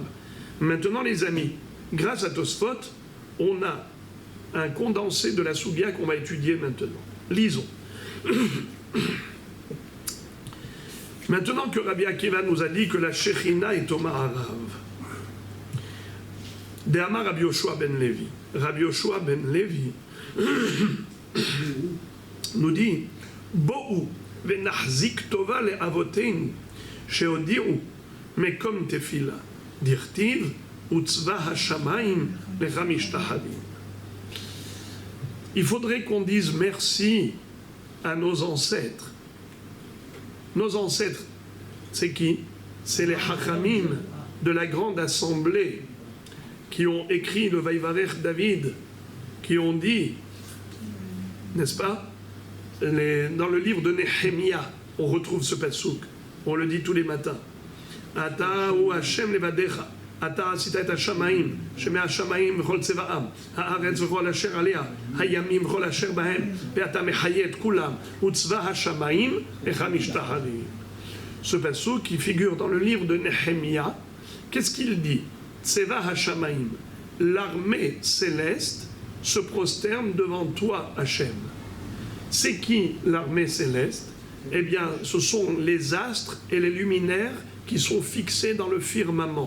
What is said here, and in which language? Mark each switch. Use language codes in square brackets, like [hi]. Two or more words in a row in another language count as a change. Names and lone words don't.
[fr] Maintenant, les amis, grâce à Tosfot, on a un condensé de la Sougia qu'on va étudier maintenant. Lisons. Maintenant que Rabbi Akiva nous a dit que la Shekhinah est au Ma'arav, [he] דאמר רבי יהושע בן לוי. Rabbi Yoshua ben Levi [fr] nous dit [he] בואו ונחזיק טובה לאבותינו שהודיעו מקום תפילה דכתיב וצבא השמים לך משתחוים. [fr] Il faudrait qu'on dise merci à nos ancêtres. Nos ancêtres, c'est qui? C'est les Hachamim de la grande assemblée qui ont écrit le [he] ויברך דויד, [fr] qui ont dit, n'est-ce pas, dans le livre de Nehemia, on retrouve ce passouk, on le dit tous les matins. [he] אתה הוא ה' לבדך, אתה עשית את השמים, שמי השמים וכל צבאם, הארץ וכל אשר עליה, הימים וכל אשר בהם, ואתה מחיה את כולם, וצבא השמים לך משתחוים. [fr] Ce passouk qui figure dans le livre de Nehemia, qu'est-ce qu'il dit? [he] צבא השמים, [fr] l'armée céleste se prosterne devant toi, Hachem. C'est qui l'armée céleste? Eh bien, ce sont les astres et les luminaires qui sont fixés dans le firmament.